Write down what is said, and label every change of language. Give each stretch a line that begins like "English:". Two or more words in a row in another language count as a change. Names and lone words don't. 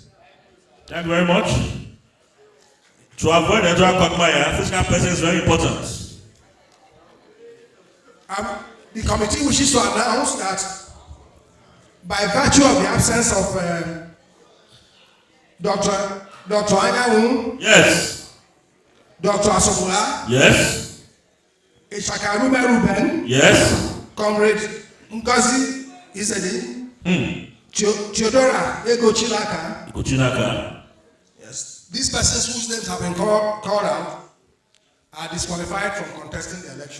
English: Thank you very much. To avoid electoral quagmire, physical presence is very important. The committee wishes to announce that by virtue of the absence of Dr. Anyanwu, yes, Dr. Asobula, yes, Ishaka Ruben, yes, Comrade Ngozi Izedi, Theodora Ego Chilaka, yes, these persons whose names have been called out are disqualified from contesting the election.